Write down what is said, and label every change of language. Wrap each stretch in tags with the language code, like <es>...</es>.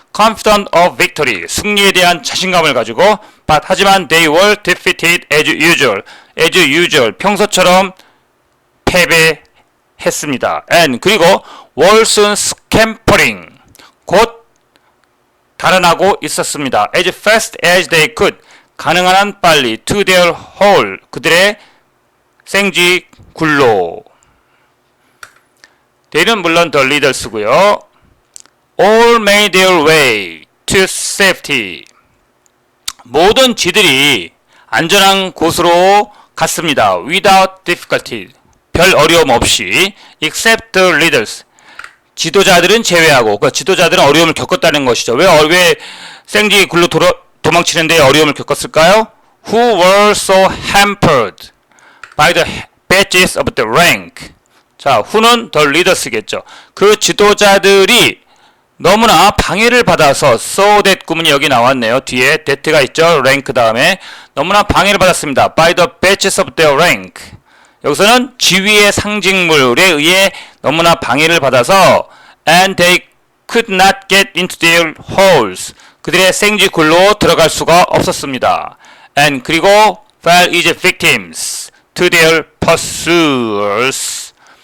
<en>confident of victory,</en> <ko>승리에 대한 자신감을 가지고,</ko> <en>but 하지만 they were defeated as usual,</en> <ko>평소처럼 패배했습니다.</ko> <en>and 그리고 were soon scampering,</en> <ko>곧 달아나고 있었습니다.</ko> <en>as fast as they could,</en> <ko>가능한 한 빨리,</ko> <en>to their hole,</en> <ko>그들의 생쥐 굴로. they는 물론 the leaders고요.</ko> <en>all made their way to safety,</en> <ko>모든 쥐들이 안전한 곳으로 갔습니다.</ko> <en>without difficulty,</en> <ko>별 어려움 없이,</ko> <en>except the leaders,</en> <ko>지도자들은 제외하고, 그 지도자들은 어려움을 겪었다는 것이죠. 왜 생쥐 굴로 도망치는데 어려움을 겪었을까요?</ko> <en>who were so hampered by the badges of the rank. 자, who는 the leaders겠죠.</en> <ko>그 지도자들이 너무나 방해를 받아서 so that 구문이 여기 나왔네요. 뒤에 that가 있죠. rank 다음에 너무나 방해를 받았습니다.</ko> <en>by the badges of their rank.</en> <ko>여기서는 지위의 상징물에 의해 너무나 방해를 받아서</ko> <en>and they could not get into their holes.</en> <ko>그들의 생쥐굴로 들어갈 수가 없었습니다.</ko> <en>and 그리고 fell as victims to their pursuers.</en>